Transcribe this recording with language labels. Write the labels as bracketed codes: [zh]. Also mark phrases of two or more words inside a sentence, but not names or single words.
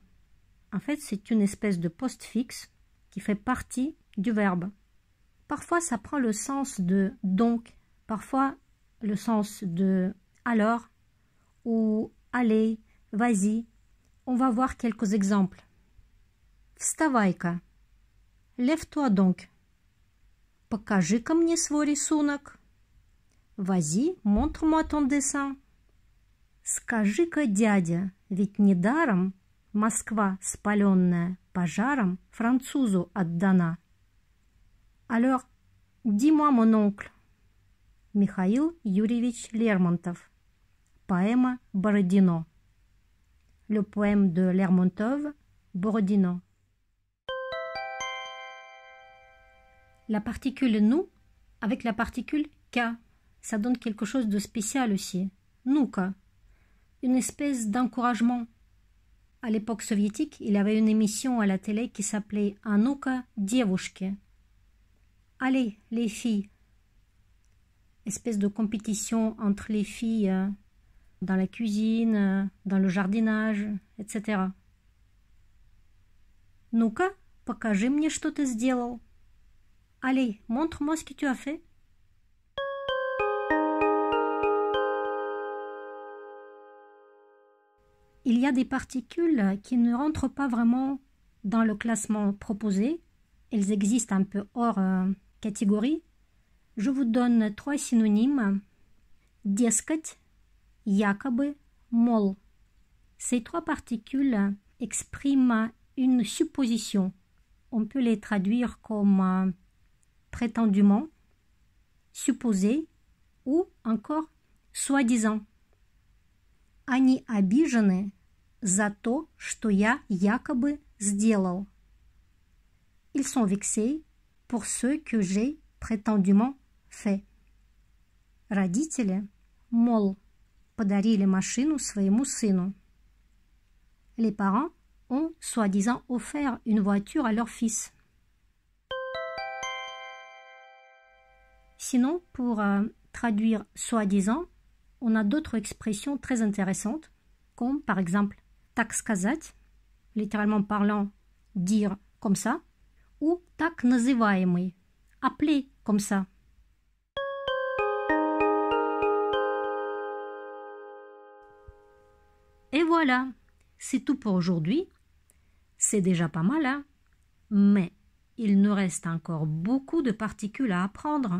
[fr] En fait, c'est une espèce de postfixe qui fait partie du verbe. Parfois, ça prend le sens de « donc », parfois le sens de « alors » ou « allez »,« vas-y ». On va voir quelques exemples. [ru] Вставай-ка. [fr] Lève-toi donc. [ru] Покажи-ка мне свой рисунок. [fr] Vas-y, montre-moi ton dessin. [ru] Скажи-ка, дядя, ведь недаром Москва, спаленная пожаром, французу отдана. [fr] Alors, dis-moi, mon oncle. [ru] Михаил Юрьевич Лермонтов. Поэма «Бородино». [fr] Le poème de Lermontov, Borodino. La particule nous avec la particule K, ça donne quelque chose de spécial aussi. [ru] Ну-ка, [fr] une espèce d'encouragement. À l'époque soviétique, il y avait une émission à la télé qui s'appelait [ru] «А ну-ка, девушки». [fr] Allez, les filles. Espèce de compétition entre les filles dans la cuisine, dans le jardinage, etc. [ru] Ну-ка, покажи мне, что ты сделал. [fr] Allez, montre-moi ce que tu as fait. Il y a des particules qui ne rentrent pas vraiment dans le classement proposé. Elles existent un peu hors catégorie. Je vous donne 3 synonymes. [ru] Дескать, якобы, мол. [fr] Ces 3 particules expriment une supposition. On peut les traduire comme prétendument, supposé ou encore soi-disant. [ru] Они обижены за то, что я якобы сделал. [fr] Ils sont vexés pour ce que j'ai prétendument fait. [ru] Родители, мол, подарили машину своему сыну. [fr] Les parents ont soi-disant offert une voiture à leur fils. Sinon, pour traduire soi-disant, on a d'autres expressions très intéressantes, comme par exemple [ru] так сказать, [fr] littéralement parlant, dire comme ça, ou [ru] так называемый, [fr] appeler comme ça. Et voilà, c'est tout pour aujourd'hui. C'est déjà pas mal, hein? Mais il nous reste encore beaucoup de particules à apprendre.